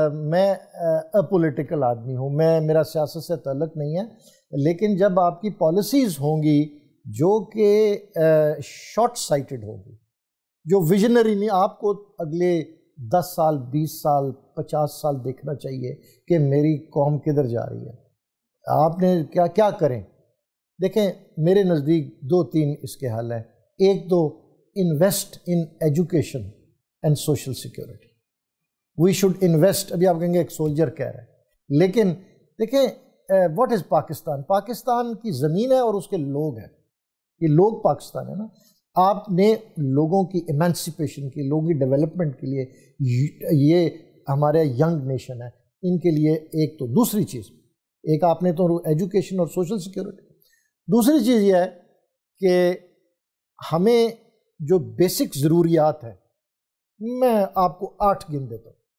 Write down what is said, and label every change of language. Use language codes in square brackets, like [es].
[ur] میں اپولیٹیکل آدمی ہوں, میرا سیاست سے تعلق نہیں ہے, لیکن جب آپ کی پالیسیز ہوں گی جو کہ شارٹ سائٹڈ ہوگی, جو ویژنری نہیں, آپ کو اگلے 10 سال 20 سال 50 سال دیکھنا چاہیے کہ میری قوم کدھر جا رہی ہے, آپ نے کیا کریں. دیکھیں میرے نزدیک 2-3 اس کے حل ہیں. ایک تو [en] invest in education and social security. We should invest. [ur] ابھی آپ کہیں گے ایک سولجر کہہ رہا ہے, لیکن دیکھیں [en] what is [ur] پاکستان. پاکستان کی زمین ہے اور اس کے لوگ ہیں, یہ لوگ پاکستان ہے نا. آپ نے لوگوں کی ایمانسپیشن کی, لوگوں کی ڈیولپمنٹ کے لیے, یہ ہمارے ینگ نیشن ہے, ان کے لیے ایک تو دوسری چیز, ایک آپ نے تو ایجوکیشن اور سوشل سیکیورٹی, دوسری چیز یہ ہے کہ ہمیں جو بیسک ضروریات ہیں, میں آپ کو 8 گن دیتا ہوں.